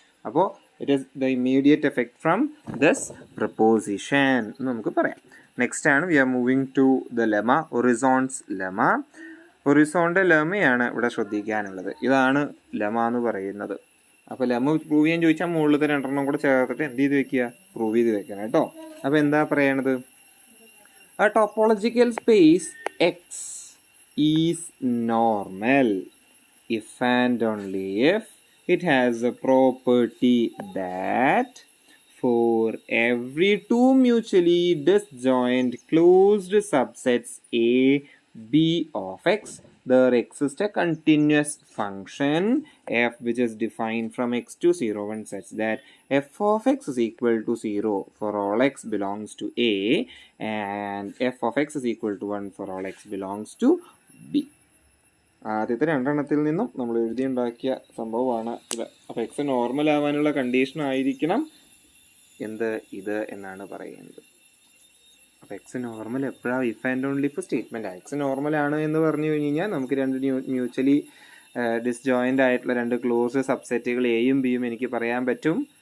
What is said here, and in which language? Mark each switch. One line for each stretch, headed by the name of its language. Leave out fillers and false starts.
English: അപ്പോൾ it is the immediate effect from this proposition
Malayalam: എന്ന് നമുക്ക് പറയാം.
English: Next ആണ് we are moving to the lemma, horizon's lemma.
Malayalam: ഒറിസോണിൻ്റെ ലെമയാണ് ഇവിടെ ശ്രദ്ധിക്കാനുള്ളത്. ഇതാണ് ലെമ എന്ന് പറയുന്നത്. അപ്പോൾ ലെമ പ്രൂവ് ചെയ്യാൻ ചോദിച്ചാൽ മുകളിലത്തെ രണ്ടെണ്ണം കൂടെ ചേർത്തിട്ട് എന്ത് ചെയ്ത് വെക്കുക? പ്രൂവ് ചെയ്ത് വെക്കണം കേട്ടോ. അപ്പോൾ എന്താ പറയണത്?
English: A topological space X is normal if and only if it has a property that for every two mutually disjoint closed subsets A, B of X, there exists a continuous function f which is defined from x to 0, 1 such that f of x is equal to 0 for all x belongs to A and f of x is equal to 1 for all x belongs to B.
Malayalam: ആദ്യത്തെ രണ്ടെണ്ണത്തിൽ നിന്നും നമ്മൾ എഴുതിയുണ്ടാക്കിയ സംഭവമാണ് ഇത്. അപ്പോൾ X normal ആവാനുള്ള condition ആയിരിക്കണം ഇത് എന്നാണ് പറയുന്നത്. അപ്പോൾ എക്സ് നോർമൽ എപ്പോഴാണ്?
English: If and only if statement.
Malayalam: X normal ആണ് എന്ന് പറഞ്ഞു കഴിഞ്ഞാൽ നമുക്ക് രണ്ട് മ്യൂച്വലി ഡിസ്ജോയിൻ്റ് ആയിട്ടുള്ള രണ്ട് ക്ലോസ് സബ്സെറ്റുകൾ എയും ബിയും എനിക്ക് പറയാൻ പറ്റും.